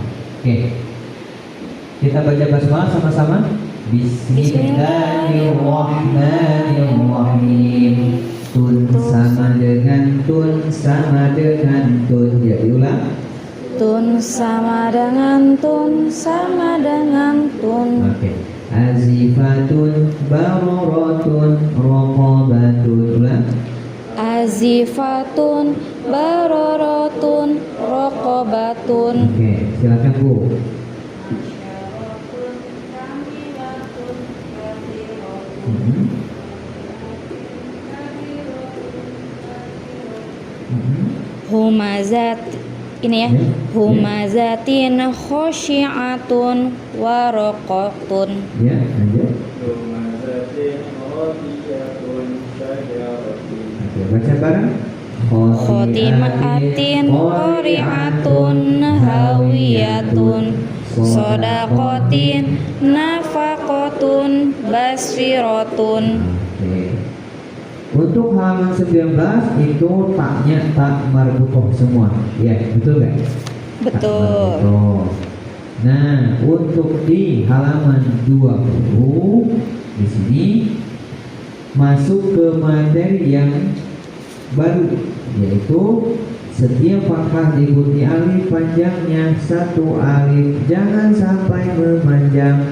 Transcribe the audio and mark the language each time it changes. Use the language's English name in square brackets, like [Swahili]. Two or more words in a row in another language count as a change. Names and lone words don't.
[Indonesian] Oke, kita baca basmalah sama-sama. [Arabic] بسم الله الرحمن الرحيم. [Indonesian] Tun sama dengan tun, sama dengan tun. Ya diulang. Tun sama dengan tun, sama dengan tun. Oke. [Arabic] عاصفة بارزة رقبة. [Indonesian] Ulang. [Arabic] عاصفة بارزة رقبة. [Indonesian] Oke, silakan Bu. [Arabic] Humazat, [Indonesian] ini ya, [Arabic] همزة خاشعة ورقة. [Indonesian] Ya, lanjut. Oke, baca bareng. [Arabic] خاتمة قارعة هاوية صدقة نفقة باصرة. [Indonesian] Oke. Untuk halaman 19 itu taknya tak marbutoh semua. Ya, betul nggak? Betul. Marbutoh. Nah, untuk di halaman 20 di sini masuk ke materi yang baru, yaitu setiap fathah diikuti alif panjangnya satu alif, jangan sampai memanjang.